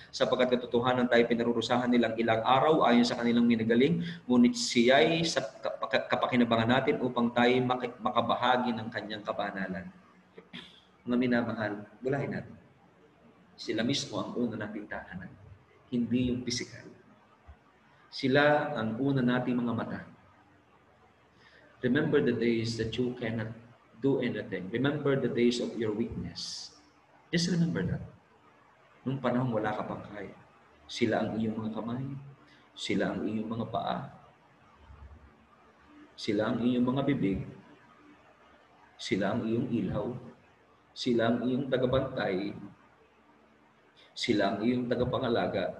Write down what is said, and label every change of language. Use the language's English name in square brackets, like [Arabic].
[Filipino] Sapagkat katotohanan tayo pinarurusahan nilang ilang araw ayon sa kanilang minagaling, ngunit siya'y sa kapakinabangan natin upang tayo makabahagi ng kanyang kabanalan. Mga minamahal, bulahin natin. Sila mismo ang una nating tahanan, hindi yung pisikal. Sila ang una nating mga mata. [English] Remember the days that you cannot do anything. Remember the days of your weakness. Just remember that. [Filipino] Nung panahon wala ka pang kaya. Sila ang iyong mga kamay. Sila ang iyong mga paa. Sila ang iyong mga bibig. Sila ang iyong ilaw. Sila ang iyong tagabantay. Sila ang iyong tagapangalaga.